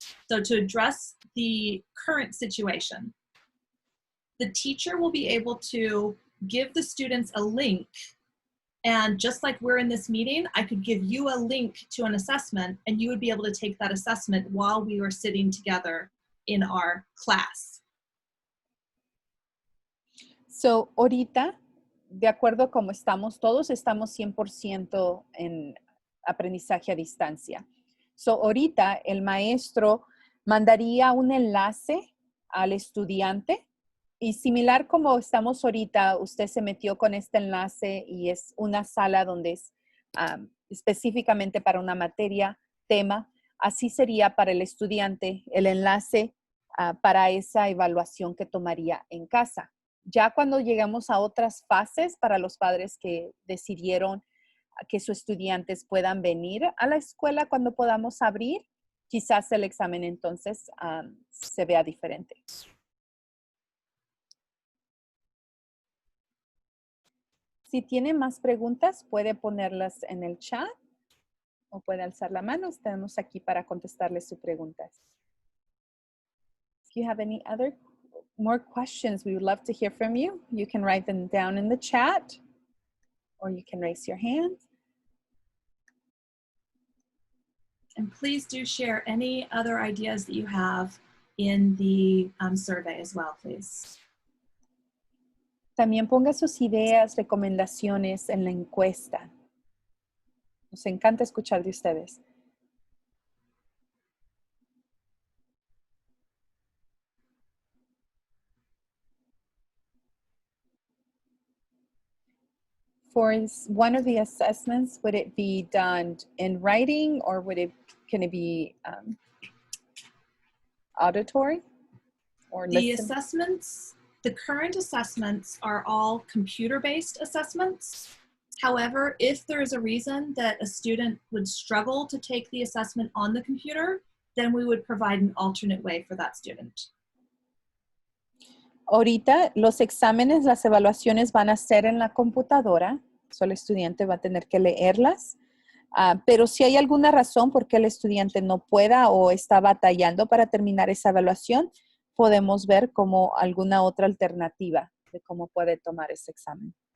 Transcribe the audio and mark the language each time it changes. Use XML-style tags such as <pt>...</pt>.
<en>So to address the current situation, the teacher will be able to give the students a link. And just like we're in this meeting, I could give you a link to an assessment and you would be able to take that assessment while we were sitting together in our class.</en> <es>So, ahorita, de acuerdo a cómo estamos, todos estamos 100% en aprendizaje a distancia. So, ahorita el maestro mandaría un enlace al estudiante. Y similar como estamos ahorita, usted se metió con este enlace y es una sala donde es específicamente para una materia, tema. Así sería para el estudiante el enlace para esa evaluación que tomaría en casa. Ya cuando llegamos a otras fases para los padres que decidieron que sus estudiantes puedan venir a la escuela cuando podamos abrir, quizás el examen entonces se vea diferente. Si tiene más preguntas, puede ponerlas en el chat o puede alzar la mano. Estamos aquí para contestarles sus preguntas.</es> <en>If you have any more questions, we would love to hear from you. You can write them down in the chat or you can raise your hand. And please do share any other ideas that you have in the survey as well, please.</en> <es>También ponga sus ideas, recomendaciones en la encuesta. Nos encanta escuchar de ustedes.</es> <en>For one of the assessments, would it be done in writing or can it be auditory or The listen? assessments, the current assessments are all computer-based assessments. However, if there is a reason that a student would struggle to take the assessment on the computer, then we would provide an alternate way for that student.</en> <es>Ahorita los exámenes, las evaluaciones van a ser en la computadora. So el estudiante va a tener que leerlas. Pero si hay alguna razón por qué el estudiante no pueda o está batallando para terminar esa evaluación, podemos ver como alguna otra alternativa de cómo puede tomar ese examen.</es>